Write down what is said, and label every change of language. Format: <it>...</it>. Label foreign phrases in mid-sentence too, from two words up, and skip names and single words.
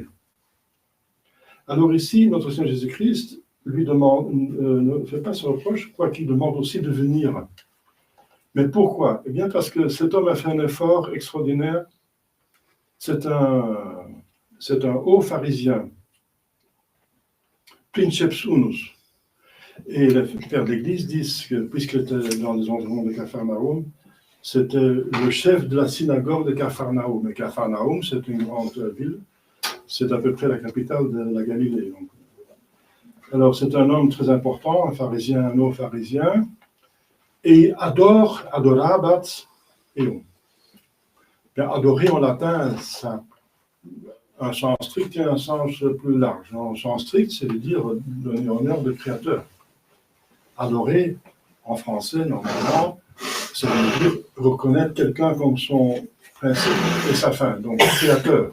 <fr>Alors ici, notre Seigneur Jésus-Christ lui demande, ne fait pas ce reproche, quoiqu'il demande aussi de venir. Mais pourquoi? Eh bien parce que cet homme a fait un effort extraordinaire. C'est un haut pharisien,</fr> <la>princeps unus.</la> <fr>Et les pères de l'Église disent que, puisqu'il était dans les environs de Capharnaüm, c'était le chef de la synagogue de Capharnaüm. Et Capharnaüm, c'est une grande ville, c'est à peu près la capitale de la Galilée. Donc. Alors, c'est un homme très important, un pharisien, un haut pharisien,</fr> <la>et adorabat eum.</la> <fr>Adorer en latin, ça a un sens strict et un sens plus large. En sens strict, c'est de dire donner honneur de créateur. Adorer, en français, normalement, ça veut dire reconnaître quelqu'un comme son principe et sa fin, donc créateur.</fr>